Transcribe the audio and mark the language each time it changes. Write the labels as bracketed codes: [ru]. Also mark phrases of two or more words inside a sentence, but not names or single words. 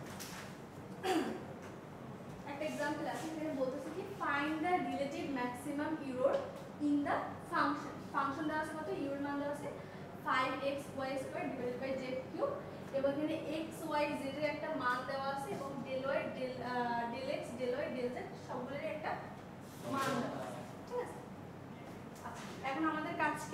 [bn] একটা এক্সাম্পল আছে, এখানে বলতেছে কি [en] find the relative maximum error in the function. [bn] ফাংশন দেওয়া আছে কত? ইউর মান দেওয়া আছে 5x y স্কয়ার [en] divided by [bn] z কিউব, এবং এখানে x y z এর একটা মান দেওয়া আছে এবং del y del x del y del z সবগুলোর একটা মান দেওয়া আছে। ঠিক আছে, আচ্ছা এখন আমাদের কাজ কি?